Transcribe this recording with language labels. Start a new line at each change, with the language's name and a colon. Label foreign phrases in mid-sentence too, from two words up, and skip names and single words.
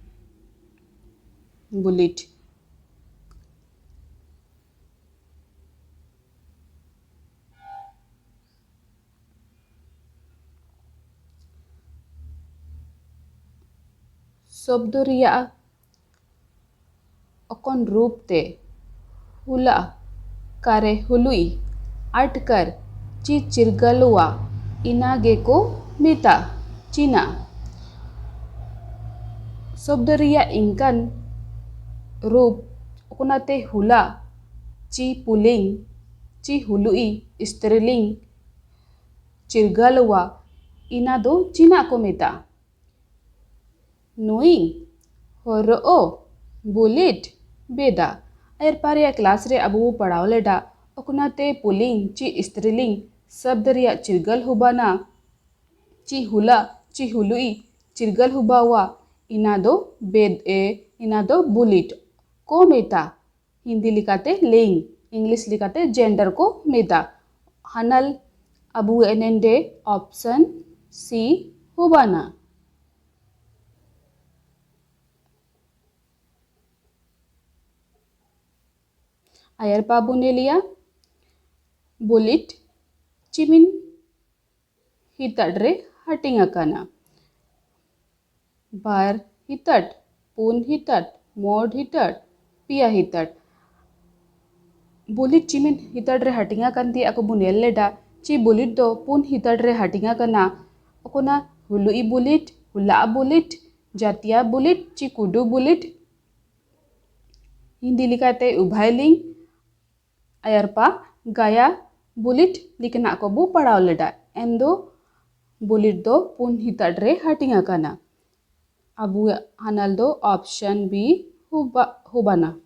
Mundari: बुलेट शब्द रिया अकन रूप ते हुला कारे हुलुई अटकर ची चिरगलुआ इनागे को मिता चीना शब्द रिया इंकन रूप ओकनाते हुला ची पुलिंग ची हुलुई स्त्रीलिंग चिरगलुआ इना दो चीना को मिता नोइंग होरो बुलेट बेदा एर पारिया क्लास रे अबू पढ़ाओ लेडा ओकनाते पुलिंग ची स्त्रीलिंग शब्द रिया चिरगल हुबाना ची हुला ची हुलुई चिरगल हुबावा इना दो बेद इना दो बुलेट को मेता हिंदी लिखाते लिंग इंग्लिश लिखाते जेंडर को मेता हनल अबू एनेंडे ऑप्शन सी हुबाना अयर बाबू ने लिया बुलेट चिमिन हितड्रे हटिंगा कना बार हितट पून हितट मोड हितट पिया हितट बुलेट चिमिन हितड्रे हटिंगा कंती ako bunel leda chi bulit do pun hitadre hatinga kana okonaului bulit hula bulit jatia bulit chi kudu bulit हिंदी लिखाते उभयलिंग अयरपा गया बुलेट लिखना को बू पढ़ाओ लेडा एंदो बुलेट दो पुन हितड्रे हटिंगा कना अबू हनल दो ऑप्शन बी हुबाना